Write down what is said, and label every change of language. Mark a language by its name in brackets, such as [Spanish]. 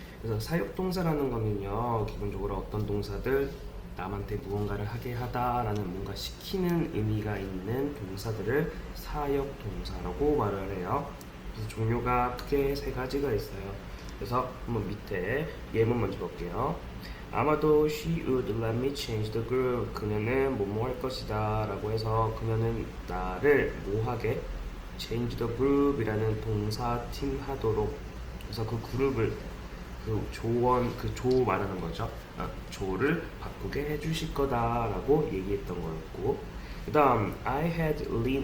[Korean] 그래서 사역동사라는 거는요, 기본적으로 어떤 동사들, 남한테 무언가를 하게 하다라는 뭔가 시키는 의미가 있는 동사들을 사역동사라고 말을 해요. 그래서 종류가 크게 세 가지가 있어요. 그래서 한번 밑에 예문 먼저 볼게요. 아마도 [English] she would let me change the groove. [Korean] 그녀는 뭐뭐 할 것이다 라고 해서 그녀는 나를 뭐하게 [English] change the groove [Korean] 이라는 동사팀 하도록, 그래서 그 그룹을 그 조원 그 조 말하는 거죠. 조를 바꾸게 해주실 거다라고 얘기했던 거였고, 그 다음 [English] I had Lina.